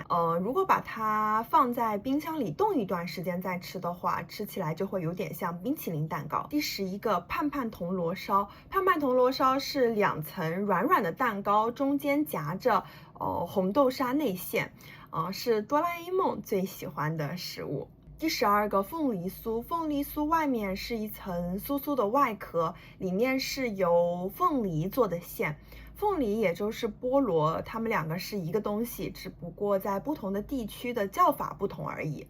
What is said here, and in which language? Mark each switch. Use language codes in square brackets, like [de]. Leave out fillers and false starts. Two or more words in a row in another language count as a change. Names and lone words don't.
[zh] 如果把它放在冰箱裡凍一段時間再吃的話，吃起來就會有點像冰淇淋蛋糕。第11個盼盼銅鑼燒，盼盼銅鑼燒是2層軟軟的蛋糕，中間夾着紅豆沙內餡，是哆啦 A 夢最喜歡的食物。第12個鳳梨酥，鳳梨酥外面是一層酥酥的外殼，裡面是由鳳梨做的餡。鳳梨也就是菠蘿，它們2個是一個東西，只不過在不同的地區的叫法不同而已。